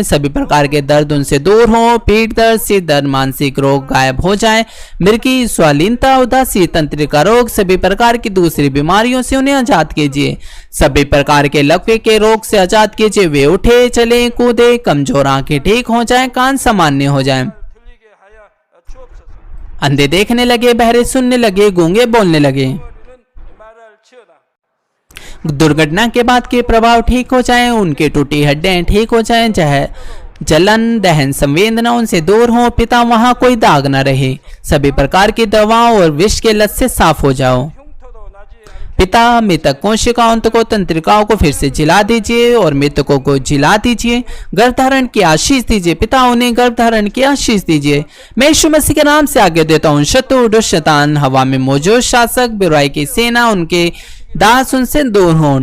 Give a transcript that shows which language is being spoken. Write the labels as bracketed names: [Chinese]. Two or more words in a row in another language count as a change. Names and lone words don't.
[Hindi] सभी प्रकार के दर्द उनसे दूर हो। पीठ दर्द, सिर दर्द, मानसिक रोग गायब हो जाएं। मिर्गी, स्वालीनता, उदासी, तंत्रिका रोग, सभी प्रकार की दूसरी बीमारियों से उन्हें आजाद कीजिए। सभी प्रकार के लकवे के रोग से आजाद कीजिए। वे उठे चले कूदे, कमजोर आंखें ठीक हो जाएं, कान सामान्य हो जाएं। [Korean] 들리게 하여 주옵소서. [Hindi] अंधे देखने लगे, बहरे सुनने लगे, गूंगे बोलने लगे। [Korean] 우리는 말할지어다. [Hindi] दुर्घटना के बाद के प्रभाव ठीक हो जाएं। उनके टूटी हड्डियां ठीक हो जाएं। चाहे जलन दहन संवेदनाओं से दूर हो। पिता वहाँ कोई दाग न रहे। सभी प्रकार की दवाओं और विष के लत से साफ हो जाओ। [Korean] 흉터도 나지 않게 [Hindi] पिता मृतक कोशिकाओं को तंत्रिकाओं को फिर से जिला दीजिए और मृतकों को जिला दीजिए। गर्भधारण की आशीष दीजिए। पिता उन्हें गर्भधारण की आशीष दीजिए। मैं यीशु मसीह के नाम से आज्ञा देता हूँ, शत्रु दुष्ट शैतान हवा में मौजूद शासक बुराई की सेना उनके दास उनसे दूर हों।